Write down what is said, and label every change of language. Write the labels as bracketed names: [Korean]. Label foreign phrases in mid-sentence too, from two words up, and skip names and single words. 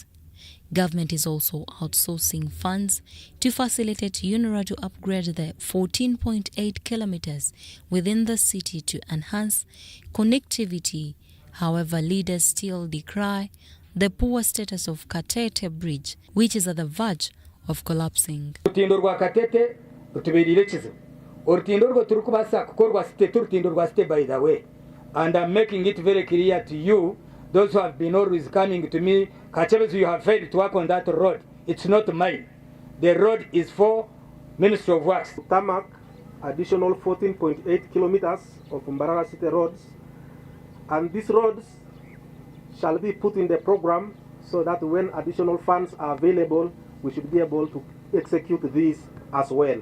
[English] Government is also outsourcing funds to facilitate UNRWA to upgrade the 14.8 kilometers within the city to enhance connectivity. However, leaders still decry the poor status of Katete Bridge, which is at the verge of collapsing. [Nyankole] Urutindo rwa Katete rutubirire kizibu. Urutindo rwo turukubasa kukorwa site turutindo rwa site [English] by the way. And I'm making it very clear to you, those who have been always coming to me, Kachebezu, you have failed to work on that road. It's not mine. The road is for Ministry of Works. Tarmac additional 14.8 kilometers of Mbarara City roads, and these roads shall be put in the program so that when additional funds are available, we should be able to execute these as well.